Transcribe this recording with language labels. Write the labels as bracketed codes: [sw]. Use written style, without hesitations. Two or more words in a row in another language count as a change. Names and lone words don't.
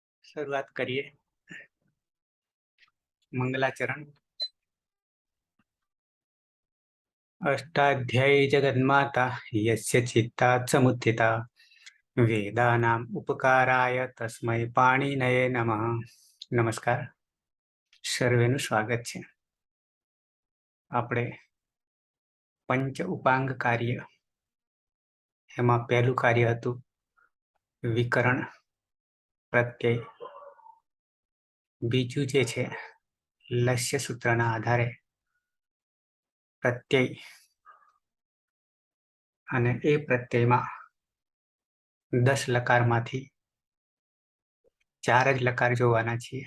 [hi] शुरुआत करिए। मंगलाचरण। [sa] अष्टाध्यायी जगन्माता यस्य चित्तात् समुत्थिता वेदानाम् उपकाराय तस्मै पाणिनये नमः। [gu] नमस्कार, સર્વેનું સ્વાગત છે। આપણે પંચ ઉપાંગ કાર્ય, એમાં પહેલું કાર્ય હતું વિકરણ પ્રત્યય। બીજું જે છે લસ્ય સૂત્રના આધારે પ્રત્યય, અને એ પ્રત્યયમાં 10 લકારમાંથી 4 જ લકાર જોવાના છીએ।